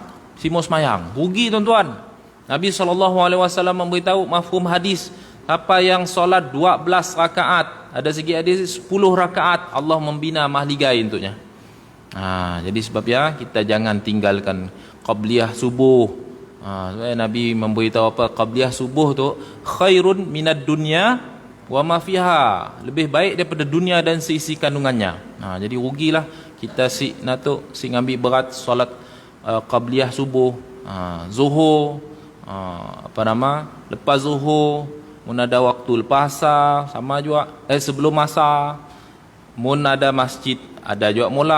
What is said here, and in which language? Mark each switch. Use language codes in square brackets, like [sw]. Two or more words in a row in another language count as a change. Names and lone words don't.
[ms] Si mau semayang, rugi tuan-tuan. Nabi SAW memberitahu mafhum hadis, siapa yang solat 12 rakaat, ada segi hadis 10 rakaat, Allah membina mahligai untuknya. Jadi sebabnya kita jangan tinggalkan qabliyah subuh. Nabi memberitahu apa? Qabliyah subuh tu [ar] خير من الدنيا وما فيها, [ms] lebih baik daripada dunia dan seisi kandungannya. Jadi rugilah kita si ngambil berat solat qabliyah subuh, zuhur, lepas zuhur, mun ada waktu lepas asar, sama juga sebelum asar, mun ada masjid, ada juga mulah.